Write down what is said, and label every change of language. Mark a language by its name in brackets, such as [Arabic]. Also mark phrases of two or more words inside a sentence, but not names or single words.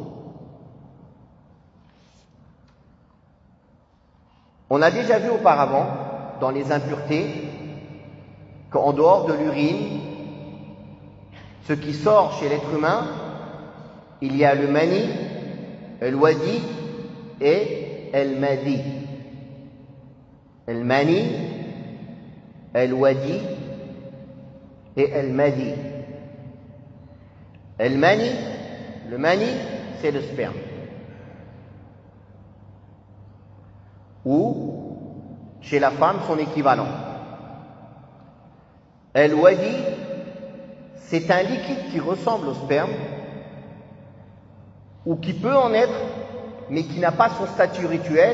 [French] On a déjà vu auparavant, dans les impuretés, qu'en dehors de l'urine, ce qui sort chez l'être humain, il y a le mani, le wadi et [Arabic] المذي. المني، الودي و المذي. المني, [French] le mani, c'est le sperme. Ou, chez la femme, son équivalent. [Arabic] الودي, [French] c'est un liquide qui ressemble au sperme, ou qui peut en être, mais qui n'a pas son statut rituel.